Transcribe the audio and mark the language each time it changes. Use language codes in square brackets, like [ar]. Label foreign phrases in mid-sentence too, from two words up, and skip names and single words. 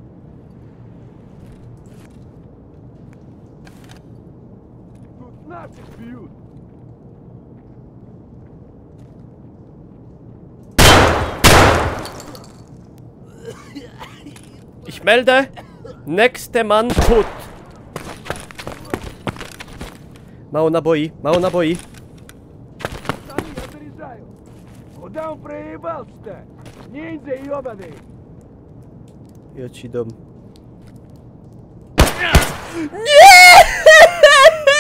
[de] Ich melde, nächste Mann tot. [pl] Mało naboi, mało naboi. [ru] Куда он проебался-то? Ниндзя ёбаный! [pl] Ja ci dam. Nie!